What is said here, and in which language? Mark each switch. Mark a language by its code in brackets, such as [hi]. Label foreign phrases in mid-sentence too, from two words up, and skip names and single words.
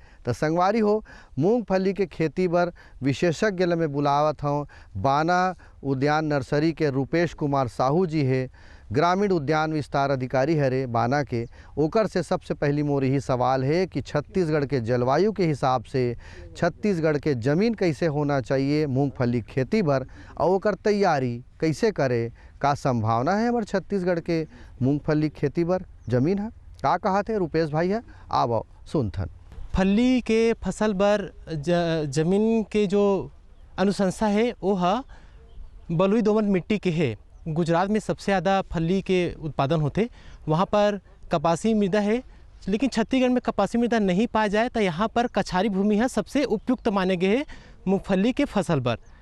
[hne] तो संगवारी हो, मूंगफली के खेती बर विशेषज्ञ ल में बुलावत हूँ बाना उद्यान नर्सरी के रूपेश कुमार साहू जी है, ग्रामीण उद्यान विस्तार अधिकारी हरे बाना के। ओकर से सबसे पहली मोर यही सवाल है कि छत्तीसगढ़ के जलवायु के हिसाब से छत्तीसगढ़ के ज़मीन कैसे होना चाहिए मूंगफली खेती बर, और ओकर तैयारी कैसे करे, का संभावना है हमारे छत्तीसगढ़ के मूंगफली खेती बर ज़मीन है, का कहा थे रूपेश भाई है? आओ सुनथन। फल्ली के फसल बर जमीन के जो अनुशंसा है वो है बलुई दोमट मिट्टी के है। गुजरात में सबसे ज़्यादा फल्ली के उत्पादन होते, वहाँ पर कपासी मृदा है, लेकिन छत्तीसगढ़ में कपासी मृदा नहीं पाया जाए तो यहाँ पर कछारी भूमि है सबसे उपयुक्त माने गए है मूंगफली के फसल पर।